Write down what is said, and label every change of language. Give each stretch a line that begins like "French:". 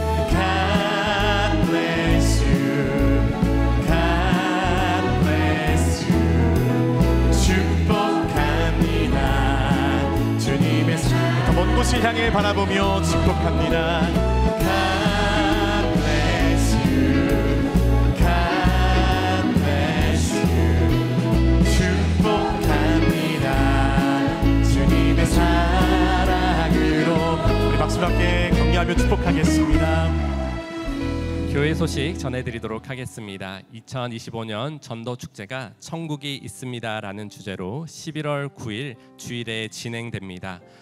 English: God bless you, God bless you.
Korean: 축복합니다. 주님의 사랑. 더 먼 곳을 향해 바라보며 축복합니다.
English: God bless you, God bless you.
Korean: 축복합니다. 주님의 사랑으로. 우리 박수로 함께 격려하며 축복하겠습니다. 교회 소식 전해드리도록 하겠습니다. 2025년 전도 축제가 천국이 있습니다라는 주제로 11월 9일 주일에 진행됩니다.